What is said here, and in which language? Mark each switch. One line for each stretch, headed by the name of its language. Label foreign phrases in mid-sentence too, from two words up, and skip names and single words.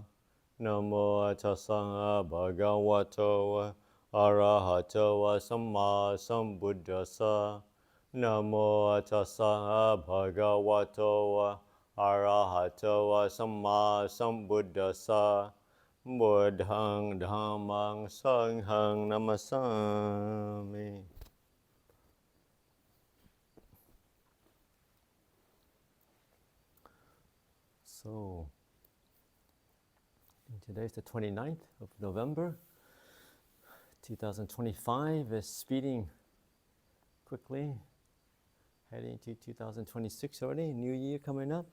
Pali: Namo tassa bhagavato arahato samma sambuddhassa. Namo tassa bhagavato arahato samma sambuddhassa. Buddhang dhammang sanghang namasami.
English: So, today's the 29th of November. 2025 is speeding quickly, heading to 2026 already, new year coming up.